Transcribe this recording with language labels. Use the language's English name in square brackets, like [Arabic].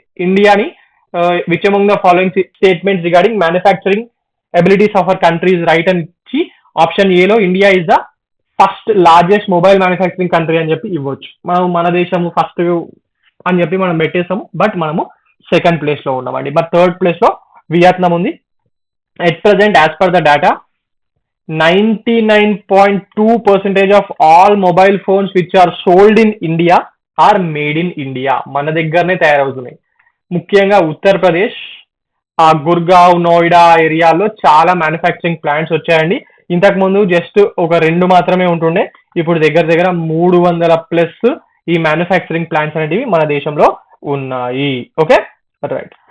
[English] ఇండియాని which among the following statements regarding manufacturing abilities of our country is right అని ఇచ్చి option ఏలో India is the first largest mobile manufacturing country [Telugu] అని చెప్పి ఇవ్వచ్చు. మనం మన దేశము ఫస్ట్ అని చెప్పి మనం పెట్టేసాము, బట్ మనము సెకండ్ ప్లేస్ లో ఉన్నామండి. బట్ థర్డ్ ప్లేస్ లో వియత్నాం ఉంది. [English] At present as per the data 99.2% of all mobile phones which are sold in India are made in India. [Telugu] మన దగ్గరనే తయారవుతున్నాయి. ముఖ్యంగా ఉత్తరప్రదేశ్, గుర్గావ్, నోయిడా ఏరియాలో చాలా మ్యానుఫ్యాక్చరింగ్ ప్లాంట్స్ వచ్చాయండి. ఇంతకు ముందు జస్ట్ ఒక 2 మాత్రమే ఉంటుండే. ఇప్పుడు దగ్గర దగ్గర 300+ ఈ మ్యానుఫ్యాక్చరింగ్ ప్లాంట్స్ అనేటివి మన దేశంలో ఉన్నాయి. Okay, right.